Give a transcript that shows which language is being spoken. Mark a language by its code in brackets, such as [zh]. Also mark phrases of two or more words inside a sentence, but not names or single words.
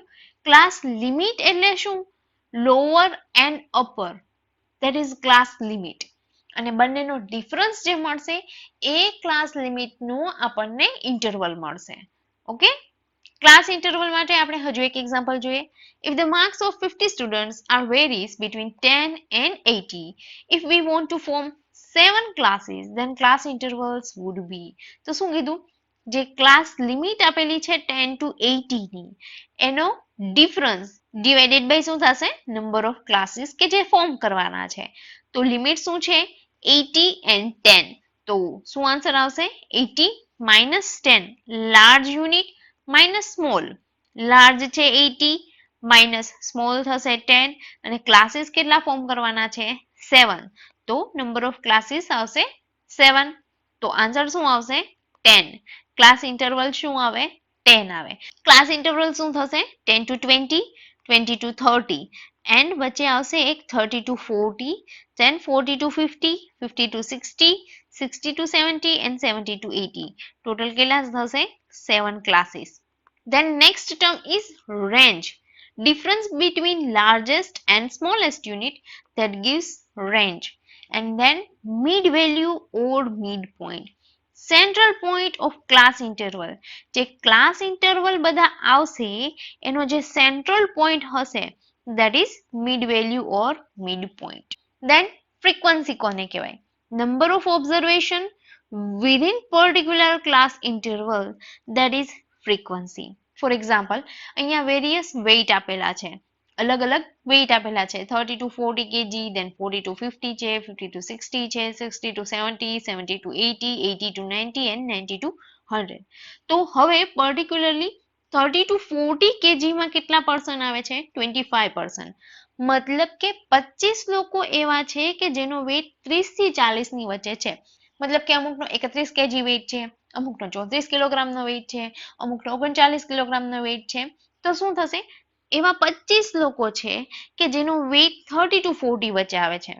[en] class limit [gu] એટલે શું? [en] lower and upper, that is class limit. [gu] અને બંનેનો ડિફરન્સ જે મળશે એ ક્લાસ લિમિટનું આપણને ઇન્ટરવલ મળશે. ઓકે, [en] class interval [gu] માટે આપણે હજુ એક એક્ઝામ્પલ જોઈએ. [en] If the marks of 50 students are varies between 10 and 80, if we want to form 7 classes, then class intervals would be. [gu] તો શું કીધું? જે ક્લાસ લિમિટ આપેલી છે 10 to 80 ની એનો ડિફરન્સ [en] divided by [gu] શું થશે? [en] number of classes [gu] કે જે ફોર્મ કરવાના છે. તો લિમિટ શું છે? 80 and 10. તો શું આન્સર આવશે? [en] 80 minus 10. large unit minus small. [gu] લાર્જ છે 80 માઇનસ સ્મોલ થશે 10 અને ક્લાસીસ કેટલા ફોર્મ કરવાના છે? 7. તો [en] number of classes [gu] આવશે 7. તો આન્સર શું આવશે? 10. [en] class interval [gu] શું આવે? 10 આવે. [en] class interval [gu] શું થશે? 10 to 20, 20 to 30 એન્ડ વચ્ચે આવશે એક 30 to 40, then 40 to 50, 50 to 60, 60 to 70 and 70 to 80. ટોટલ કેટલા થશે? 7 classes. [en] Then next term is range. Difference between largest and smallest unit, that gives range. And then mid value or midpoint. central point of class interval. [gu] જે [en] class interval [gu] બધા આવશે એનો જે [en] central point [gu] હશે [en] that is mid value or midpoint. Then frequency [gu] કોને કહેવાય? [en] Number of observation within particular class interval, that is frequency. For example, [gu] અહીંયા [en] various weight [gu] આપેલા છે, અલગ અલગ weight આપેલા છે. 30 to 40 kg, then 40 to 50 છે, 50 to 60 છે, 60 to 70, 70 to 80, 80 to 90 and 90 to 100. તો હવે particularly 30 to 40 kg માં કેટલા પર્સન આવે છે? 25%. મતલબ કે 25 લોકો એવા છે કે જેનો વેઇટ 30 થી 40 ની વચ્ચે છે. મતલબ કે અમુકનો 31 kg વેઇટ છે, અમુકનો 34 કિલોગ્રામનો વેઇટ છે, અમુકનો 39 કિલોગ્રામનો વેઇટ છે. તો શું થશે? એવા 25 લોકો છે કે જેનો વેઇટ 30 to 40 વચ્ચે આવે છે.